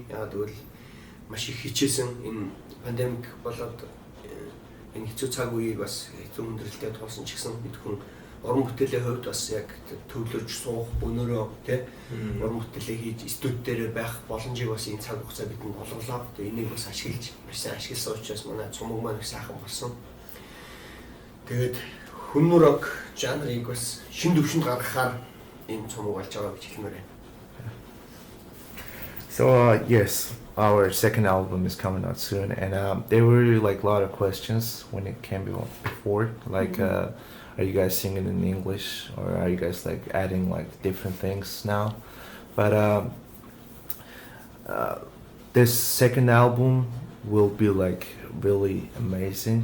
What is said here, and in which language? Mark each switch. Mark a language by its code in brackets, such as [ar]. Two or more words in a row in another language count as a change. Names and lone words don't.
[mn] Яагаад гэвэл маш их хичээсэн энэ пандемик болоод энэ хэцүү цаг үеийг бас хэцүү хүндрэлтэй тулсан ч гэсэн бид хүн уран бүтээлийн хувьд бас яг төвлөрж суух өнөөрөө тий уран бүтээлээ хийж студи дээр байх боломжийг бас энэ цаг хугацаа бидэнд олголоо. Тэгээ энийг бас ашиглаж маш сайн ашигласан учраас манай цомог маань их сайхан болсон. Тэгээд хүннүү рок жанрыг бас шин төвшөнд гаргахаар энэ цомог болж байгаа гэж хэлмээр байна. [en] So yes, our second album is coming out soon, and there were like a lot of questions when it came before, like are you guys singing in English or are you guys like adding like different things now? But this second album will be like really amazing.